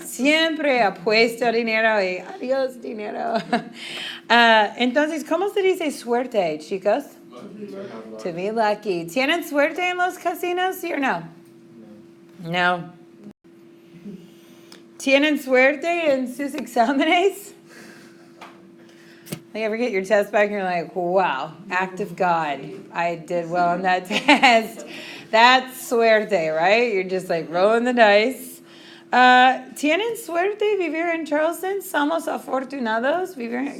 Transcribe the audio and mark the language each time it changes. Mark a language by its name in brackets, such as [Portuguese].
[Spanish] Siempre apuesto dinero y adiós dinero. Entonces, ¿cómo se dice suerte, chicos? [English] To be lucky. [Spanish] ¿Tienen suerte en los casinos, sí o no? No. ¿Tienen suerte en sus exámenes? [English] You ever get your test back and you're like, wow, act of God. I did well on that test. That's suerte, right? You're just like rolling the dice. [Spanish] ¿Tienen suerte vivir en Charleston? ¿Somos afortunados vivir en...